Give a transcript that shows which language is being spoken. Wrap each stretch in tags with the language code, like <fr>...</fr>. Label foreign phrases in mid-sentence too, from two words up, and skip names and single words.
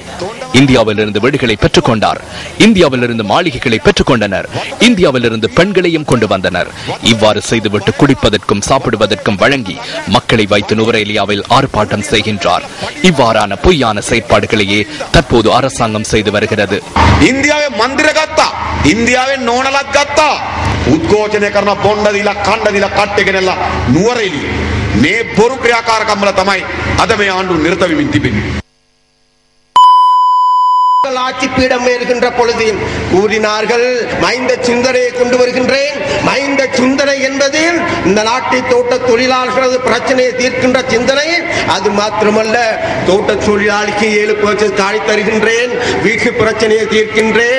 <ta>இந்தியாவிலிருந்து வீடுகளை பெற்றுக் கொண்டார். இந்தியாவிலிருந்து மாளிகைகளை பெற்றுக் கொண்டனர். இந்தியாவிலிருந்து பெண்களையும் கொண்டு வந்தனர். இவ்வாறு செய்துவிட்டு குடிப்பதற்கும் சாப்பிடுவதற்கும் வழங்கி மக்களை வைத்து நுவரேலியாவில் ஆர்ப்பாட்டம் செய்கின்றார். இவ்வாறான பொய்யான செயற்பாடுகளையே தற்போது அரசாங்கம் செய்து வருகிறது.</ta> <si>ඉන්දියාවේ මන්දිර ගත්තා. ඉන්දියාවේ නෝනලක් ගත්තා. උද්ඝෝෂණය කරන බොණ්ඩ දීලා කණ්ඩ දීලා කට්ටේ ගෙනල්ලා නුවරඑළිය. මේ බොරු ක්‍රියාකාරකම් වල තමයි අද මේ ආණ්ඩුව නිරත වෙමින් තිබෙන්නේ.</si> <ta>ஆட்சி பீடம் ஏறுகின்ற பொழுது கூறினார்கள், மைந்த சிந்தனையை கொண்டு வருகின்றேன். மைந்த சிந்தனை என்பது இந்த நாட்டை தோட்ட தொழிலாளர்களது பிரச்சனையை தீர்க்கின்ற சிந்தனை. அது மாத்திரமல்ல, தோட்ட தொழிலாளிக்கு 7% காணி தருகின்றேன், வீட்டு பிரச்சனையை தீர்க்கின்றேன்.</ta>